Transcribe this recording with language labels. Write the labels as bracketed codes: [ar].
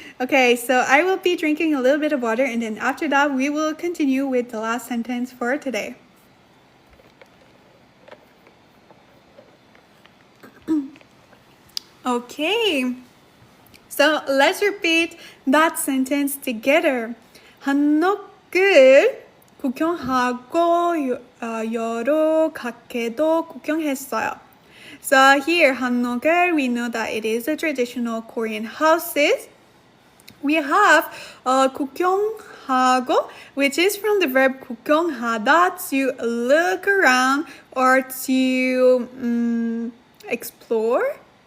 [en] Okay, so I will be drinking a little bit of water, and then after that we will continue with the last sentence for today. Okay, so let's repeat that sentence together. [ko] 한옥을 구경하고 여러 가게도 구경했어요. [en] So here, 한옥을, we know that it is a traditional Korean houses. We have 구경하고, which is from the verb 구경하다, to look around or to explore.